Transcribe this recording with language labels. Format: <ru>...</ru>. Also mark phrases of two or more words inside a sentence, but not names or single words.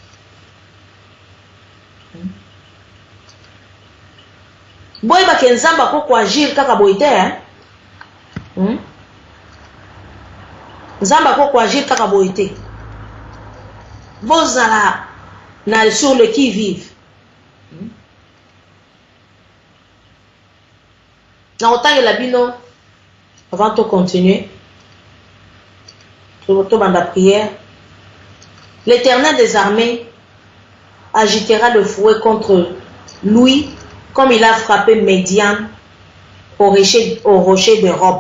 <ln>boy ba ke nzamba ko agir kaka boite nzamba ko agir kaka boite bozala na</ln> <fr>sur le qui vive</fr> <ln>na otangela bino</ln> <fr>avant de continuer</fr> <ln>to banda prière.</ln> <fr>L'Éternel des armées agitera le fouet contre lui comme il a frappé Médian au rocher de Rob.</fr>